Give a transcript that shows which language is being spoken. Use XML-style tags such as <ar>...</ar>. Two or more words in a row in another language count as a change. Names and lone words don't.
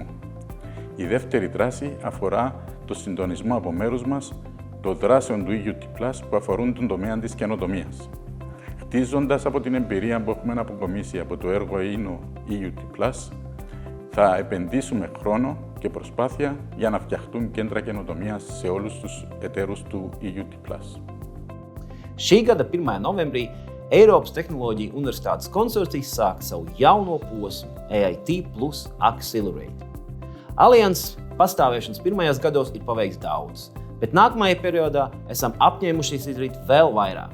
<el>Η δεύτερη δράση αφορά το συντονισμό από μέρους μας των δράσεων του EUT+, που αφορούν τον τομέα της καινοτομίας. Χτίζοντας από την εμπειρία που έχουμε αποκομίσει από το έργο EUT+, θα επενδύσουμε χρόνο και προσπάθεια για να φτιαχτούν κέντρα καινοτομίας σε όλους τους εταίρους του EUT+.</el> <lv>Šī gada 1. novembrī Eiropas Tehnoloģiju Universitātes konsorcijas sāka savu jauno posmu EIT Plus Accelerate. Alianses pastāvēšanas pirmajos gados ir paveikts daudz, bet nākamajā periodā esam apņēmušies izdarīt vēl vairāk.</lv>